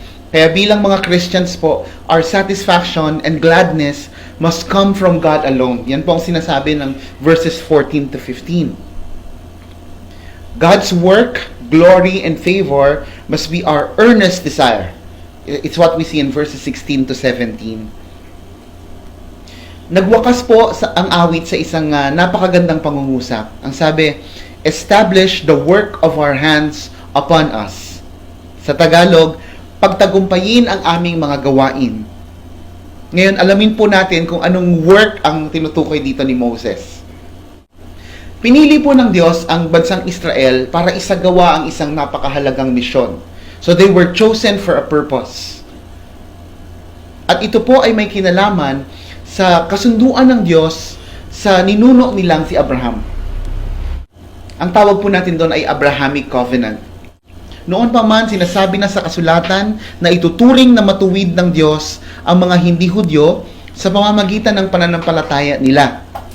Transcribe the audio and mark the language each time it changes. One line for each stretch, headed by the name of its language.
Filipino: Kaya bilang mga
English: Christians po, our satisfaction and gladness must come from God alone.
Filipino: Yan po ang sinasabi ng verses 14 to 15.
English: God's work, glory, and favor must be our earnest desire. It's what we see in verses 16 to 17.
Filipino: Nagwakas po ang awit sa isang napakagandang pangungusap. Ang sabi,
English: establish the work of our hands upon us.
Filipino: Sa Tagalog, pagtagumpayin ang aming mga gawain. Ngayon, alamin po natin kung anong work ang tinutukoy dito ni Moses. Pinili po ng Diyos ang bansang Israel para isagawa ang isang napakahalagang misyon.
English: So they were chosen for a purpose.
Filipino: At ito po ay may kinalaman sa kasunduan ng Diyos sa ninuno nilang si Abraham. Ang tawag po natin doon ay Abrahamic Covenant. Noon pa man, sinasabi na sa kasulatan na ituturing na matuwid ng Diyos ang mga hindi Hudyo sa pamamagitan ng pananampalataya nila.